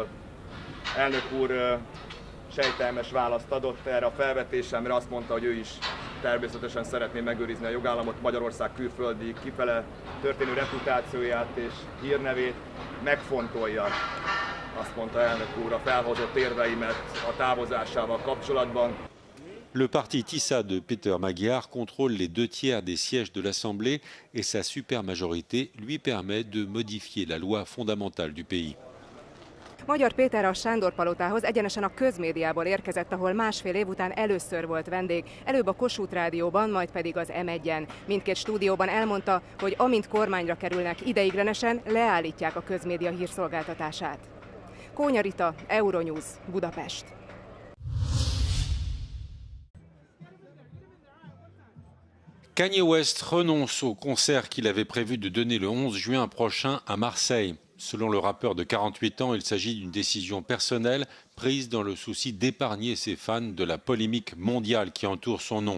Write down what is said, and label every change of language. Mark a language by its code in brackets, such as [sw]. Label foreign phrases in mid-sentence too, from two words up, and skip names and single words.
[hu] Elnök úr sejtelmes választ adott erre a felvetésemre, azt mondta, hogy ő is természetesen szeretné megőrizni a jogállamot, Magyarország külföldi kifele történő reputációját és hírnevét, megfontolja, azt mondta elnök úr, a felhozott érveimet a távozásával kapcsolatban. [fr] Le parti TISA de Peter Magyar contrôle les 2 tiers des sièges de l'Assemblée et sa supermajorité lui permet de modifier la loi fondamentale du pays. [hu] Magyar Péter a Sándor-palotához egyenesen a közmédiából érkezett, ahol másfél év után először volt vendég, előbb a Kossuth Rádióban, majd pedig az M1-en. Mindkét stúdióban elmondta, hogy amint kormányra kerülnek, ideiglenesen leállítják a közmédia hírszolgáltatását. Kónya Rita, Euronews, Budapest. [fr] Kanye West renonce au concert qu'il avait prévu de donner le 11 juin prochain à Marseille. Selon le rappeur de 48 ans, il s'agit d'une décision personnelle prise dans le souci d'épargner ses fans de la polémique mondiale qui entoure son nom.